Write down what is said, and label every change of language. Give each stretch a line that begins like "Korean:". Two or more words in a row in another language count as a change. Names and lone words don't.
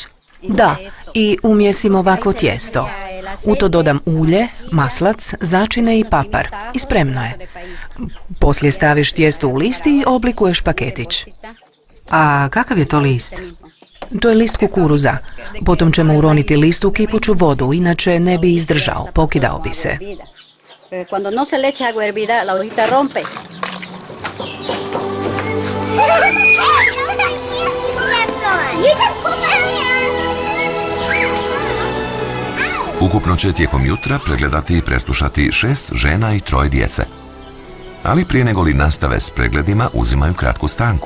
Croatian: Da, i umjesim ovako tijesto. U to dodam ulje, maslac, začine i papar. I spremno je. Poslije staviš tijesto u list i oblikuješ paketić. A kakav je to list? To je list kukuruza. Potom ćemo uroniti list u kipuću vodu, inače ne bi izdržao, pokidao bi se.
Spanish: Cuando no se le echa agua hervida, la hojita rompe.
Croatian: Ukupno će tijekom jutra pregledati i preslušati 6 žena i 3 djece. Ali prije nego li nastave s pregledima, uzimaju kratku stanku.